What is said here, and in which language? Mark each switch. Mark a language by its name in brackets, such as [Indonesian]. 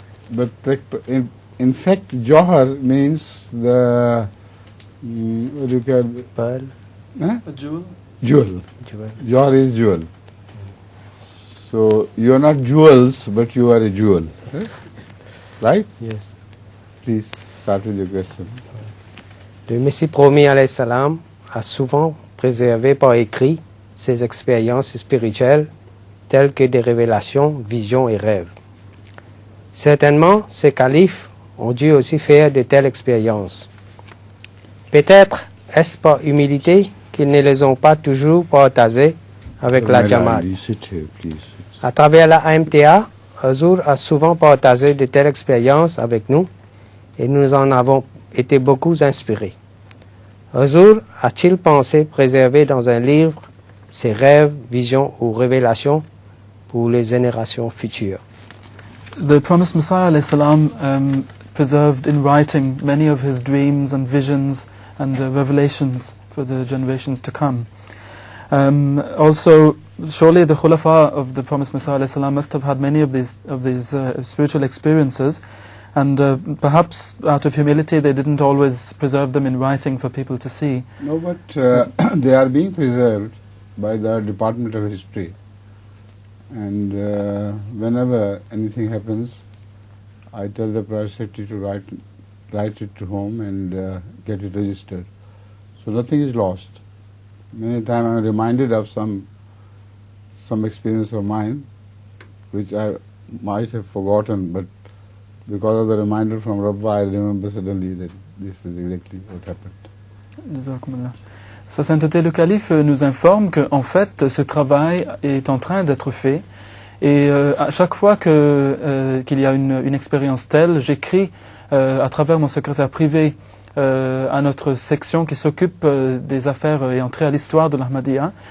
[English] But in fact, Jawhar means the, what do you call it? Pearl. Huh? A jewel? Jewel. Jawhar is jewel. So you are not jewels, but you are a jewel. Right? Yes. Please start with your question. [French] Le Messie promis alayhi salam a souvent préservé par écrit ses expériences spirituelles telles que des révélations, visions et rêves. Certainement, ces califes ont dû aussi faire de telles expériences. Peut-être est-ce par humilité qu'ils ne les ont pas toujours partagées avec la Jamaat. À travers la AMTA, Hazur a souvent partagé de telles expériences avec nous et nous en avons été beaucoup inspirés. Hazur a-t-il pensé préserver dans un livre ses rêves, visions ou révélations pour les générations futures? [English] The promised Messiah alayhi salam preserved in writing many of his dreams and visions and revelations for the generations to come. Also, surely the Khulafa of the promised Messiah alayhi salam must have had many of these spiritual experiences, and perhaps out of humility they didn't always preserve them in writing for people to see. No, but they are being preserved by the Department of History. And whenever anything happens, I tell the private secretary to write it to home and get it registered. So nothing is lost. Many times I am reminded of some experience of mine, which I might have forgotten, but because of the reminder from Rabba, I remember suddenly that this is exactly what happened. Jazakumullah. [French] Sa Sainteté le Calife nous informe qu'en fait, ce travail est en train d'être fait. Et à chaque fois qu'il y a une expérience telle, j'écris à travers mon secrétaire privé à notre section qui s'occupe des affaires et entrées à l'histoire de l'Ahmadiyya.